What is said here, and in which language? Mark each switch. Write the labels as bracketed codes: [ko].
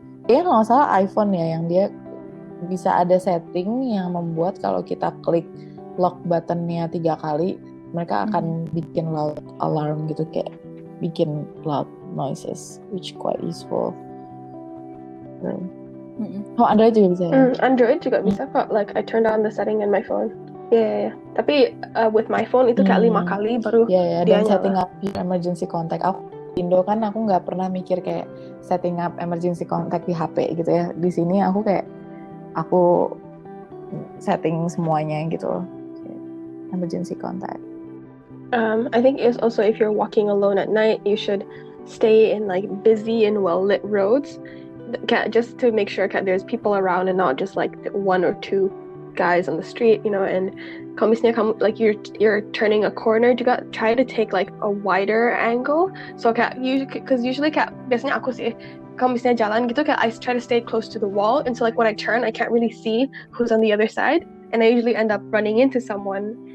[id] Kalau nggak salah iPhone ya yang dia bisa ada setting yang membuat kalau kita klik lock buttonnya 3 kali, mereka akan bikin loud alarm gitu, kayak bikin loud noises, [en] which quite useful. [id] Oh, Android juga bisa ya? Android juga bisa kok. [en] Like I turned on the setting in my phone. [id] Yeah. Tapi [en] with my phone [id] itu kayak 5 kali baru dia nyala. [en] Dan setting up your emergency contact. [id] Aku di Indo kan aku nggak pernah mikir kayak [en] setting up emergency contact [id] di HP gitu ya. Di sini aku setting semuanya gitu. [en] Emergency contact. I think it's also if you're walking alone at night, you should stay in like busy and well-lit roads just to make sure there's people around and not just like one or two guys on the street, and [id] kalau misalnya kamu [en] like you're turning a corner juga try to take like a wider angle, so because usually [id] biasanya aku sih kalau misalnya jalan gitu [en] I try to stay close to the wall, and so like when I turn I can't really see who's on the other side, and I usually end up running into someone.